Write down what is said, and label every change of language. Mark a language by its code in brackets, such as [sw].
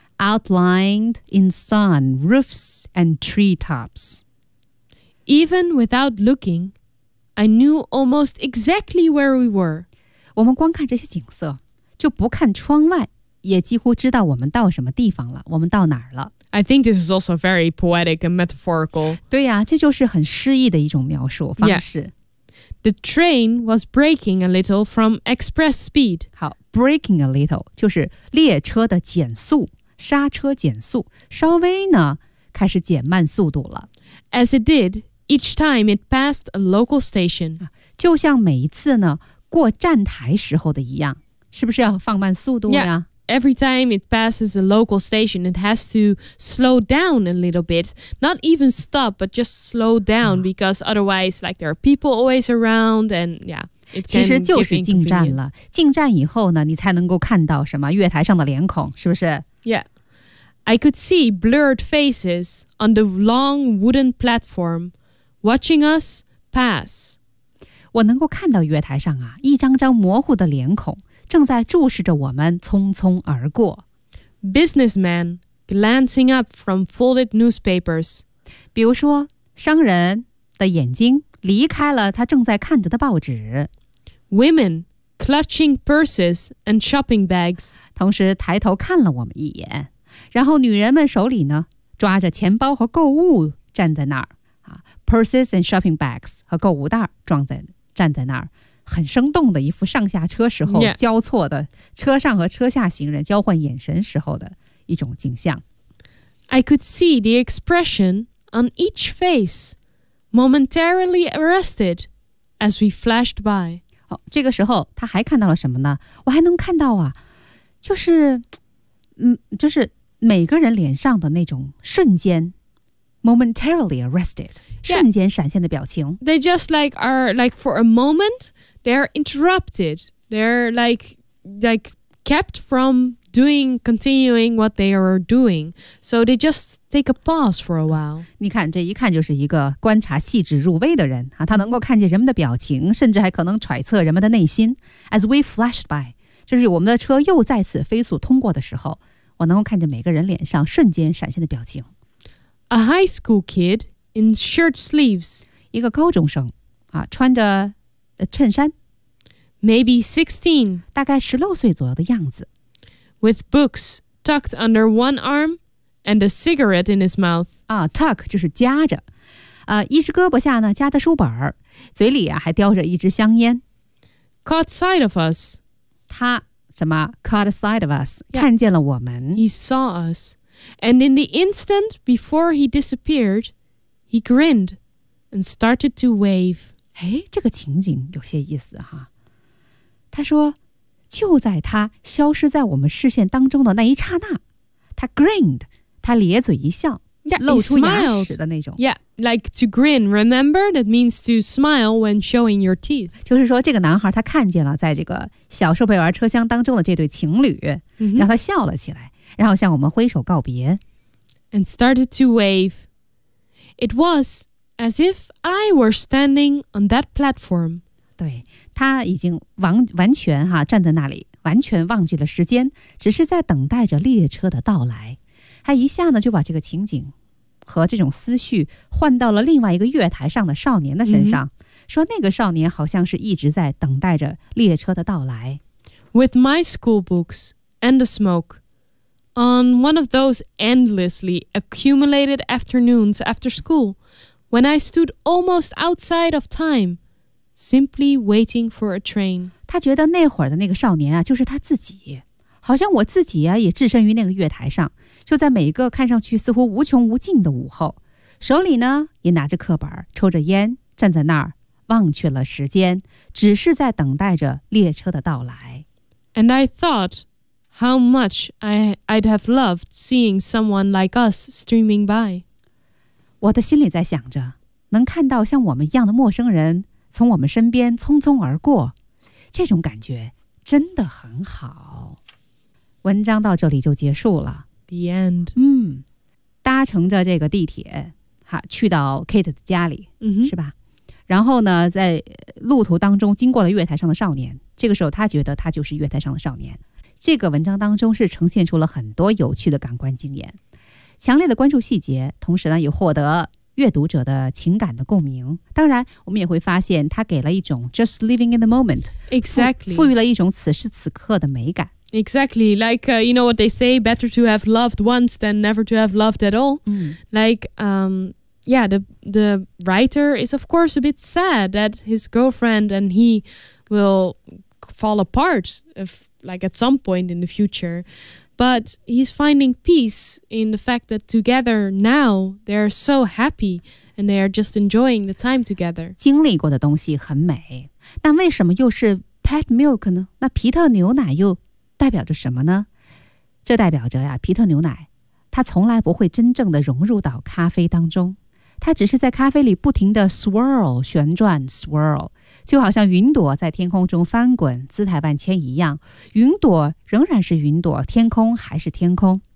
[en] outlined in sun, roofs and treetops. Even without looking. I knew almost exactly where we were. [zh] 我们光看这些景色，就不看窗外，也几乎知道我们到什么地方了，我们到哪儿了。 [en] I think this is also very poetic and metaphorical. [zh] 对呀，这就是很诗意的一种描述方式。 [en] The train was braking a little from express speed. [zh] 好， [en] braking a little [zh] 就是列车的减速，刹车减速，稍微呢，开始减慢速度了。 [en] As it did,Each time it passed a local station. [zh] 就像每一次呢过站台时候的一样，是不是要放慢速度呀？ [en] Yeah, every time it passes a local station, it has to slow down a little bit. Not even stop, but just slow down, because otherwise, like, there are people always around, and yeah, it can [zh] 其实就是进站了。进站以后呢，你才能够看到什么月台上的脸孔，是不是？ [en] Yeah, I could see blurred faces on the long wooden platform. Watching us pass. [zh] 我能够看到月台上啊，一张张模糊的脸孔正在注视着我们匆匆而过。 [en] Businessmen glancing up from folded newspapers. [zh] 比如说，商人的眼睛离开了他正在看着的报纸。 [en] Women clutching purses and shopping bags. [zh] 同时抬头看了我们一眼。然后女人们手里呢，抓着钱包和购物站在那儿。 [en] Purses and shopping bags [zh] 和购物袋装在站在那儿，很生动的一副上下车时候交错的、 [en] yeah. [zh] 车上和车下行人交换眼神时候的一种景象。 [en] I could see the expression on each face momentarily arrested as we flashed by. [zh] 哦，这个时候他还看到了什么呢？我还能看到啊，就是每个人脸上的那种瞬间。 [en] Momentarily arrested, yeah, [zh] 瞬间闪现的表情。 [en] They just like are like for a moment, they're interrupted. They're like kept from continuing what they are doing. So they just take a pause for a while. [zh] 你看，这一看就是一个观察细致入微的人啊，他能够看见人们的表情，甚至还可能揣测人们的内心。 [en] As we flashed by, [zh] 就是我们的车又再次飞速通过的时候，我能够看见每个人脸上瞬间闪现的表情。 [en] A high school kid in shirt sleeves. [zh] 一个高中生、啊、穿着、衬衫。 [en] Maybe 16. [zh] 大概16岁左右的样子。 [en] With books tucked under one arm and a cigarette in his mouth.、 [zh] 啊、tuck 就是夹着。一只胳膊下呢夹的书本。嘴里、啊、还叼着一支香烟。 [en] Caught sight of us. [zh] 他什么 [en] caught a sight of us, [zh] 看见了我们。 [en] He saw us. And in the instant before he disappeared, he grinned and started to wave. [zh] 哎，这个情景有些意思哈。他说，就在他消失在我们视线当中的那一刹那，他 grinned, 他咧嘴一笑。 [en] Yeah, like to grin. Remember, that means to smile when showing your teeth. [zh] 就是说，这个男孩他看见了在这个小售票员车厢当中的这对情侣，让他笑了起来，然后向我们挥手告别。 [en] And started to wave. It was as if I were standing on that platform. [zh] 对，他已经完全哈站在那里，完全忘记了时间，只是在等待着列车的到来。他一下呢就把这个情景和这种思绪换到了另外一个月台上的少年的身上、说那个少年好像是一直在等待着列车的到来。 [en] With my school books and the smoke, on one of those endlessly accumulated afternoons after school, when I stood almost outside of time, simply waiting for a train. [zh] 他觉得那会儿的那个少年啊就是他自己。好像我自己啊也置身于那个月台上。就在每一个看上去似乎无穷无尽的午后，手里呢也拿着课本，抽着烟，站在那儿，忘却了时间，只是在等待着列车的到来。 [en] And I thought how much I'd have loved seeing someone like us streaming by. [zh] 我的心里在想着，能看到像我们一样的陌生人从我们身边匆匆而过，这种感觉真的很好。文章到这里就结束了。 [en] The end. [zh] 搭乘着这个地铁哈去到 Kate 的家里、是吧，然后呢在路途当中经过了月台上的少年，这个时候他觉得他就是月台上的少年。这个文章当中是呈现出了很多有趣的感官经验，强烈的关注细节，同时呢也获得阅读者的情感的共鸣。当然我们也会发现他给了一种 [en] just living in the moment、 exactly. [zh] 赋予了一种此时此刻的美感。 [en] Exactly, like,you know what they say, better to have loved once than never to have loved at all.、Like, yeah, the writer is of course a bit sad that his girlfriend and he will fall apart if, like, at some point in the future. But he's finding peace in the fact that together now they're so happy and they are just enjoying the time together. [zh] 经历过的东西很美，但为什么又是 pet milk 呢？那皮特牛奶又代表着什么呢？这代表着呀，皮特牛奶，它从来不会真正的融入到咖啡当中，它只是在咖啡里不停的 swirl 旋转 swirl， 就好像云朵在天空中翻滚，姿态万千一样，云朵仍然是云朵，天空还是天空。